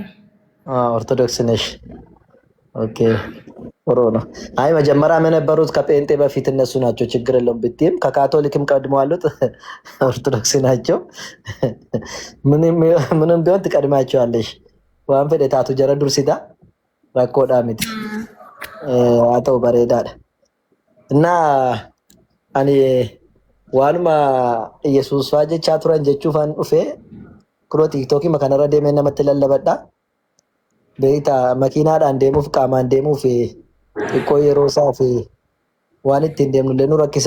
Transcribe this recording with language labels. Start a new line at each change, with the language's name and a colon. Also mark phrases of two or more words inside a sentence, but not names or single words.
Amharic: ኦርቶዶክስ ነሽ? ኦኬ ጥሩ ነው። አይ መጀመሪያ የነበሩት ከጴንጤ በፊት እነሱ ናቸው። ችግር የለውም ብትይም ከካቶሊክም ቀድመው አሉት ኦርቶዶክስ ናቸው። ምንም ቢሆን ትቀድማቸዋለሽ።
Oromo: waan fedhattu jirra dursiidha rakkoodhaa miti. Haa ta'u bareedaadha. Innaa ani waanuma Yesuus fa'aa jechaa turan jechuufan dhufee kunoo tiiktookii kanarra deemee namatti lallabadha. Beektaa makiinaadhaan deemuuf qaamaan deemuuf xiqqoo yeroo isaa fi waan ittiin deemnu illee nu rakkisa.